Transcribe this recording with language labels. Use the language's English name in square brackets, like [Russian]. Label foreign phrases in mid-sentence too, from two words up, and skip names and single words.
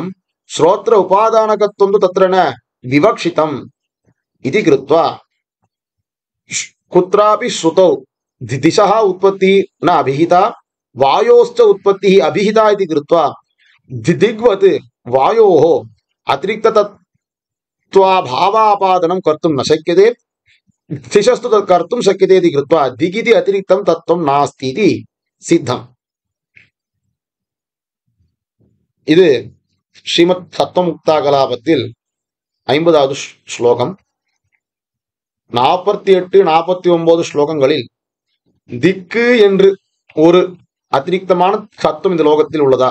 [Sanskrit] श्रोत्र उपादानकत्वं तु तत्र न विवक्षितम् इति कृत्वा कुत्रापि श्रुतौ दिशः उत्पत्तिः न अभिहिता, वायोश्च उत्पत्तिः अभिहिता इति कृत्वा दिग्वत् वायोः अतिरिक्ततत्त्वाभावापादनं कर्तुं न शक्यते, दिशस्तु तत् कर्तुं शक्यते इति कृत्वा दिगिति अतिरिक्तं तत्त्वं नास्ति इति सिद्धम्। [Tamil] இது ஸ்ரீமத் தத்துவமுக்தாகலாபத்தில் 50வது ஸ்லோகம். 48 49 ஸ்லோகங்களில் திக்கு என்று ஒரு அதிரிக்தமான தத்துவம் இந்த லோகத்தில் உள்ளதா?